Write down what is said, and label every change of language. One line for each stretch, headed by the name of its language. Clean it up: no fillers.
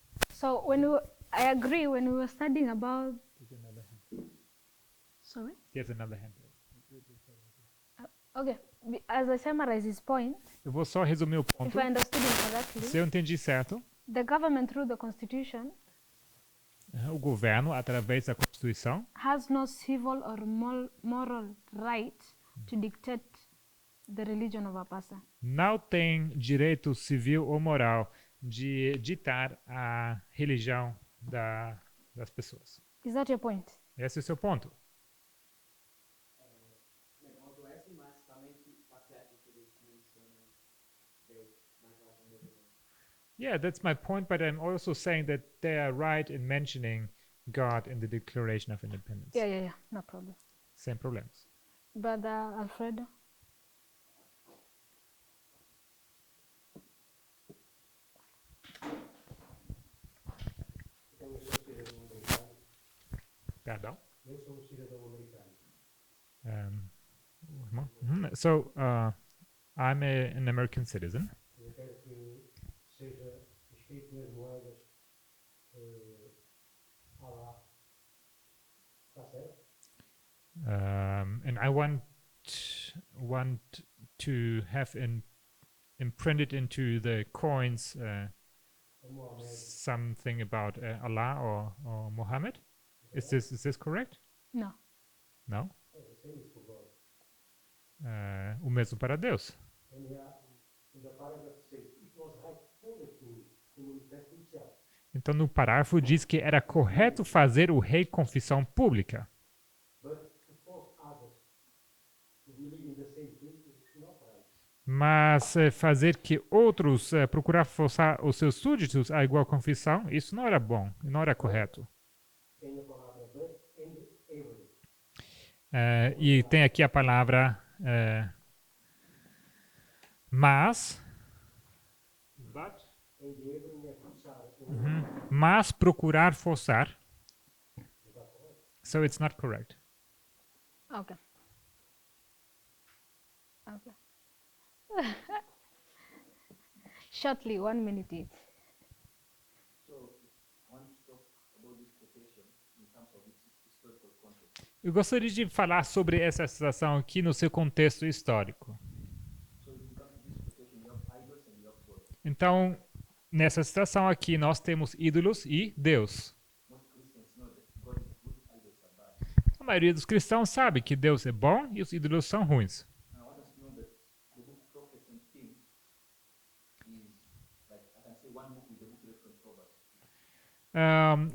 English: So I agree, when we were studying about, sorry? There's another hand. Okay, as I summarize his point,
Portuguese: Eu vou só resumir o
English: if
Portuguese: ponto.
English: I understood him correctly,
Portuguese: Se eu entendi certo,
English: the government through the constitution
Portuguese: o governo, através da Constituição,
English: has no civil or moral right to dictate the religion of a person.
Portuguese: não tem direito civil ou moral de ditar a religião das pessoas.
English: Is that your point?
Portuguese: Esse é o seu ponto. Meu ponto é esse, mas também que está certo que eles mencionam Deus na relação de religião.
English: Yeah, that's my point, but I'm also saying that they are right in mentioning God in the Declaration of Independence. Yeah, no problem.
Portuguese: Sem problemas.
English: Brother Alfredo?
Portuguese: Então, eu sou cidadão americano. Perdão? Eu sou cidadão americano.
English: So, I'm an American citizen.
Portuguese: Eu quero que seja escrito nas moedas Allah. Está certo?
English: And I want to have imprinted into the coins
Portuguese: O Mohamed.
English: something about Allah or Muhammad. Is this correct? No. No? Same is for God.
Portuguese: O mesmo para Deus.
English: And in the paragraph says it was right for the king to manifest himself.
Portuguese: Então, no parágrafo diz que era correto fazer o rei confissão pública.
English: But to force others to believe in the same thing is not right.
Portuguese: Mas fazer que outros procurar forçar os seus súditos a igual confissão, isso não era bom, não era correto. Tem a palavra
English: but and every.
Portuguese: E tem aqui a palavra mas,
English: And every
Portuguese: é forçar. mas procurar forçar.
English: Is that correct? So it's not correct. Okay. Shortly, 1 minute each. So, I want to talk about this quotation in terms of its historical context.
Portuguese: Eu gostaria de falar sobre essa citação aqui no seu contexto histórico.
English: So, if you come to this quotation, you have idols and you have God.
Portuguese: Então, nessa citação aqui, nós temos ídolos e Deus.
English: Most Christians know that God is good, idols are bad.
Portuguese: A maioria dos cristãos sabe que Deus é bom e os ídolos são ruins.
English: And I want us to know that the book Prophets and Kings is, like, I can say one book with the book left from Proverbs.